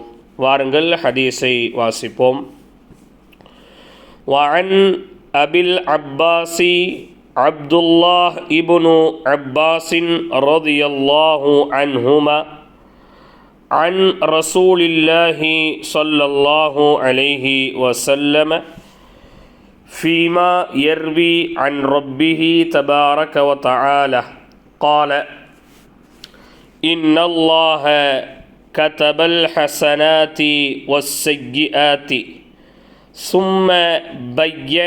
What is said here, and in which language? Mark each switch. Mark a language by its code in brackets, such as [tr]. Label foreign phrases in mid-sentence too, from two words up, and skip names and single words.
[ta] வாருங்கள் ஹதீஸை வாசிப்போம். [ar] وعن أبي العباس عبد الله بن عباس رضي الله عنهما عن رسول الله صلى الله عليه وسلم فيما يروي عن ربه تبارك وتعالى قال إن الله كتب الحسنات والسيئات ثم بين